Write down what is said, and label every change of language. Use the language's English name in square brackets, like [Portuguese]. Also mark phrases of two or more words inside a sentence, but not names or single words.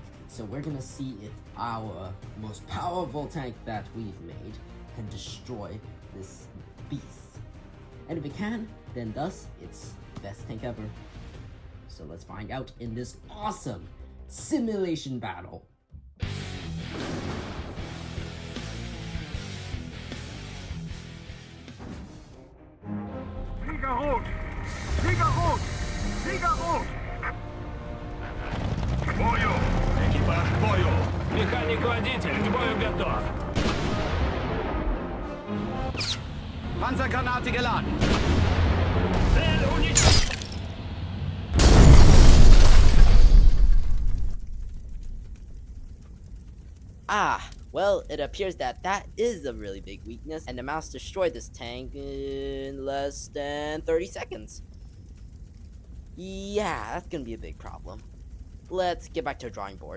[English] So we're gonna see if our most powerful tank that we've made can destroy this beast. And if it can, then thus it's the best tank ever. So let's find out in this awesome simulation battle. [German] Flieger rot! Flieger rot! Flieger rot! [Russian] К бою! Экипаж к бою! Механик-водитель к бою готов! [German] Panzergranate geladen! [Russian] Цель уничтожена! [English] Ah, well, it appears that that is a really big weakness, and the mouse destroyed this tank in less than 30 seconds. Yeah, that's gonna be a big problem. Let's get back to the drawing board.